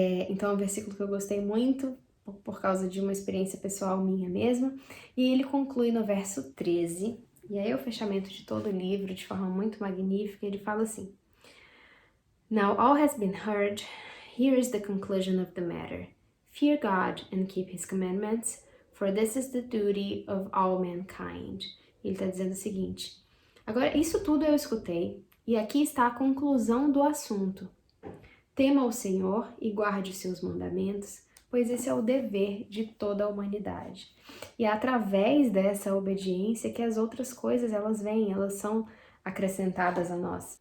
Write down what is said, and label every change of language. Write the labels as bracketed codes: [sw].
[pt] Então, é um versículo que eu gostei muito, por causa de uma experiência pessoal minha mesma, e ele conclui no verso 13, e aí é o fechamento de todo o livro, de forma muito magnífica, ele fala assim: [en] Now all has been heard, here is the conclusion of the matter. Fear God and keep his commandments, for this is the duty of all mankind. [pt] Ele está dizendo o seguinte: agora, isso tudo eu escutei, e aqui está a conclusão do assunto. Tema o Senhor e guarde os seus mandamentos, pois esse é o dever de toda a humanidade. E é através dessa obediência que as outras coisas elas vêm, elas são acrescentadas a nós.